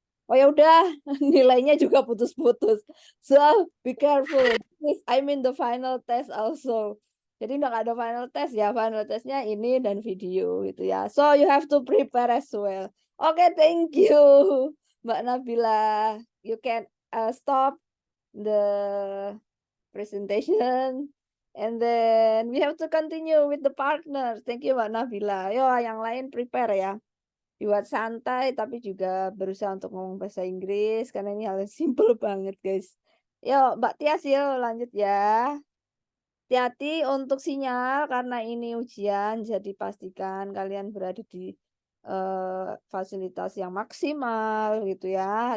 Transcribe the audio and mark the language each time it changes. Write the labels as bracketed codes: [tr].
[id] Oh ya udah, nilainya juga putus-putus. [en] So be careful. I mean the final test also. [id] Jadi nggak ada final test ya, final testnya ini dan video gitu ya. [en] So you have to prepare as well. Oke, thank you, Mbak Nabila. You can stop the presentation and then we have to continue with the partner. Thank you, Mbak Nabila. Yo, [id] yang lain [en] prepare ya. [id] Buat santai tapi juga berusaha untuk ngomong bahasa Inggris karena ini hal yang simple banget guys. Yuk Mbak Tias yuk lanjut ya. Hati-hati untuk sinyal karena ini ujian jadi pastikan kalian berada di fasilitas yang maksimal gitu ya.